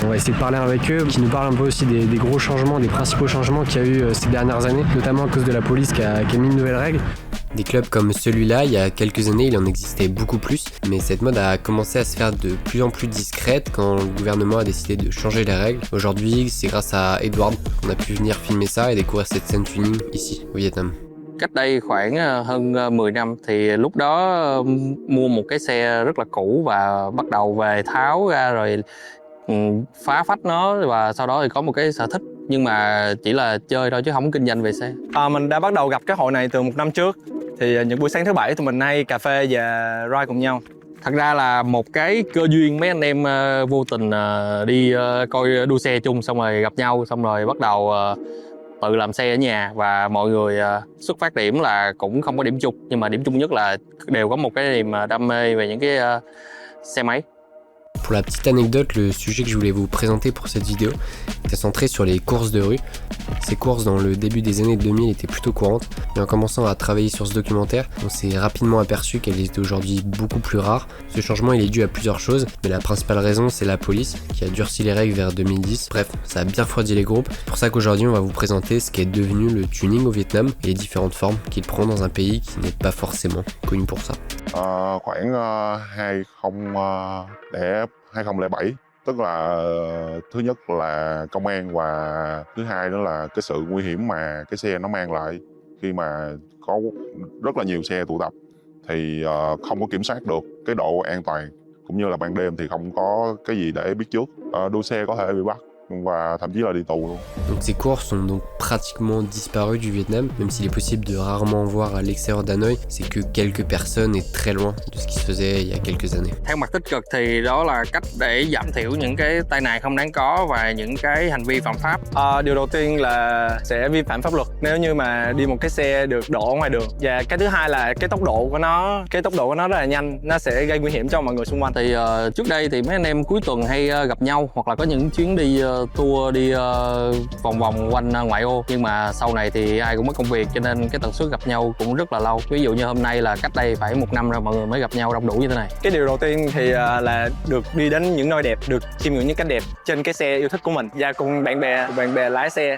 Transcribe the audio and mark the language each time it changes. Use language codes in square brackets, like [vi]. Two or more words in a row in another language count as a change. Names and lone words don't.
[fr] On va essayer de parler avec eux, qui nous parlent un peu aussi des gros changements, des principaux changements qu'il y a eu ces dernières années, notamment à cause de la police qui a mis de nouvelles règles. Des clubs comme celui-là, il y a quelques années, il en existait beaucoup plus, mais cette mode a commencé à se faire de plus en plus discrète quand le gouvernement a décidé de changer les règles. Aujourd'hui, c'est grâce à Edward qu'on a pu venir filmer ça et découvrir cette scène tuning ici, au Vietnam. [vi] Cách đây khoảng hơn 10 năm thì lúc đó mua một cái xe rất là cũ và bắt đầu về tháo ra rồi phá phách nó và sau đó thì có một cái sở thích nhưng mà chỉ là chơi thôi chứ không kinh doanh về xe. Mình đã bắt đầu gặp cái hội này từ 1 năm trước. Thì những buổi sáng thứ Bảy tụi mình hay cà phê và ride cùng nhau. Thật ra là một cái cơ duyên mấy anh em vô tình đi coi đua xe chung xong rồi gặp nhau xong rồi bắt đầu tự làm xe ở nhà và mọi người xuất phát điểm là cũng không có điểm chung nhưng mà điểm chung nhất là đều có một cái niềm đam mê về những cái xe máy. [fr] Pour la petite anecdote, le sujet que je voulais vous présenter pour cette vidéo, était centré sur les courses de rue. Ces courses dans le début des années 2000 étaient plutôt courantes, mais en commençant à travailler sur ce documentaire, on s'est rapidement aperçu qu'elles étaient aujourd'hui beaucoup plus rares. Ce changement il est dû à plusieurs choses, mais la principale raison c'est la police qui a durci les règles vers 2010. Bref, ça a bien refroidi les groupes. C'est pour ça qu'aujourd'hui on va vous présenter ce qu'est devenu le tuning au Vietnam et les différentes formes qu'il prend dans un pays qui n'est pas forcément connu pour ça. [vi] Khoảng 2007, tức là thứ nhất là công an và thứ hai nữa là cái sự nguy hiểm mà cái xe nó mang lại khi mà có rất là nhiều xe tụ tập thì không có kiểm soát được cái độ an toàn, cũng như là ban đêm thì không có cái gì để biết trước, đua xe có thể bị bắt và thậm chí là đi tù luôn. [fr] Donc ces courses sont donc pratiquement disparues du Vietnam, même s'il est possible de rarement en voir à l'extérieur d'Hanoï, c'est que quelques personnes et très loin de ce qui se faisait il y a quelques années. [vi] Theo mặt tích cực thì đó là cách để giảm thiểu những cái tai nạn không đáng có và những cái hành vi phạm pháp. Điều đầu tiên là sẽ vi phạm pháp luật nếu như mà đi một cái xe được đổ ngoài đường, và cái thứ hai là cái tốc độ của nó rất là nhanh, nó sẽ gây nguy hiểm cho mọi người xung quanh. Thì trước đây thì mấy anh em cuối tuần hay gặp nhau hoặc là có những chuyến đi tour đi vòng vòng quanh ngoại ô, nhưng mà sau này thì ai cũng mất công việc cho nên cái tần suất gặp nhau cũng rất là lâu. Ví dụ như hôm nay là cách đây phải 1 năm rồi mọi người mới gặp nhau đông đủ như thế này. Cái điều đầu tiên thì là được đi đến những nơi đẹp, được chiêm ngưỡng những cảnh đẹp trên cái xe yêu thích của mình và cùng bạn bè lái xe.